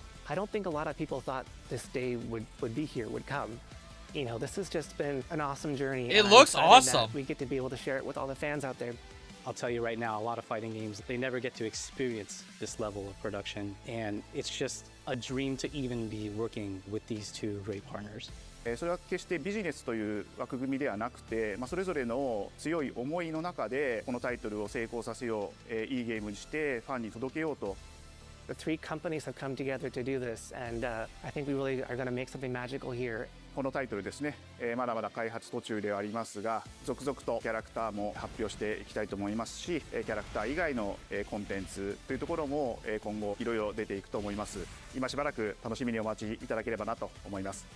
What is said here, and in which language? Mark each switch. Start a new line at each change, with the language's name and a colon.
English: I don't think a lot of people thought this day would be here, would come. You know, this has just been an awesome journey. It looks awesome. We get to be able to share it with all the fans out there. I'll tell you right now, a lot of fighting games, they never get to experience this level of production, and it's just a dream to even be working with these 2 great partners.
Japanese: それは決してビジネスという枠組みではなくて、それぞれの強い思いの中でこのタイトルを成功させよう、いいゲームにしてファンに届けようと。
English: The 3 companies have come together to do this, and I think we really are going to make something magical here.
Japanese: このタイトルですね、まだまだ開発途中ではありますが、続々とキャラクターも発表していきたいと思いますし、キャラクター以外のコンテンツというところも今後いろいろ出ていくと思います。今しばらく楽しみにお待ちいただければなと思います。